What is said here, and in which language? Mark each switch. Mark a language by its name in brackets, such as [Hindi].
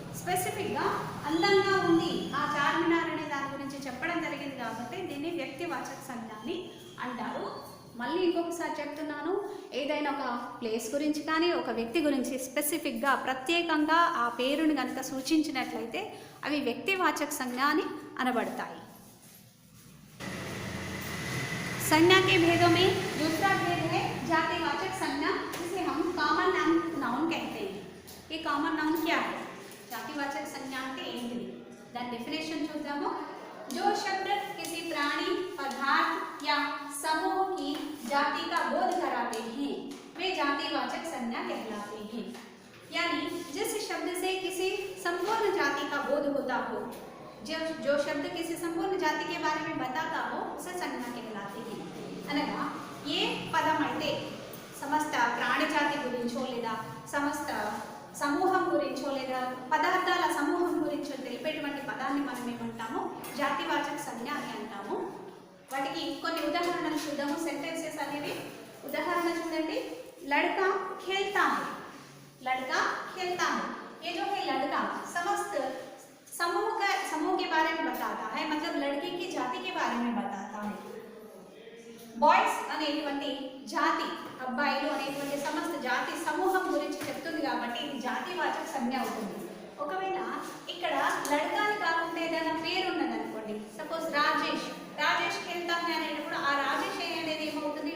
[Telugu] స్పెసిఫిక్గా అందంగా ఉంది ఆ చార్మినార్ అనే దాని గురించి చెప్పడం జరిగింది కాబట్టి దీన్ని వ్యక్తివాచక సంజ్ఞ అని అంటారు। మళ్ళీ ఇంకొకసారి చెప్తున్నాను, ఏదైనా ఒక ప్లేస్ గురించి కానీ ఒక వ్యక్తి గురించి స్పెసిఫిక్గా ప్రత్యేకంగా ఆ పేరుని కనుక సూచించినట్లయితే అవి వ్యక్తివాచక సంజ్ఞ అని అనబడతాయి। [Hindi] संज्ञा के भेदों में दूसरा भेद है जातिवाचक संज्ञा, जिसे हम कॉमन नाउन कहते हैं। ये कॉमन नाउन क्या है? [Telugu] जातिवाचक संज्ञा అంటే ఏంటిది? దాని డెఫినేషన్ చూద్దాము। [Hindi] जो शब्द किसी प्राणी, पदार्थ या समूह की जाति का बोध कराते हैं वे जातिवाचक संज्ञा कहलाते हैं। यानी जिस शब्द से किसी संपूर्ण जाति का बोध होता हो, जो शब्द किसी संपूर्ण जाति के बारे में बताता हो उसे संज्ञा कहलाते हैं। [Telugu] అనగా ఏ పదం అయితే సమస్త ప్రాణి జాతి గురించో లేదా సమస్త సమూహం గురించో లేదా పదార్థాల సమూహం గురించో తెలిపేటువంటి పదాన్ని మనం ఏమంటాము? జాతివాచక సంజ్ఞ అని అంటాము। వాటికి కొన్ని ఉదాహరణలు చూద్దాము, సెంటెన్సెస్ అనేవి। ఉదాహరణ చూడండి, [Hindi] लड़का खेलता है। लड़का खेलता है, ये जो है लड़का समस्त समूह के बारे में बताता है, मतलब लड़के की जाति के बारे में बताता है। [Telugu] బాయ్స్ అనేటువంటి జాతి, అబ్బాయిలు అనేటువంటి సమస్త జాతి సమూహం గురించి చెప్తుంది కాబట్టి ఇది జాతివాచక సంజ్ఞ అవుతుంది। ఒకవేళ ఇక్కడ లడకాని కాకుండా ఏదైనా పేరు ఉన్నదనుకోండి, సపోజ్ రాజేష్ [Hindi] ఖేల్తా హై [Telugu] అనేటప్పుడు ఆ రాజేష్ అనేది ఏమవుతుంది?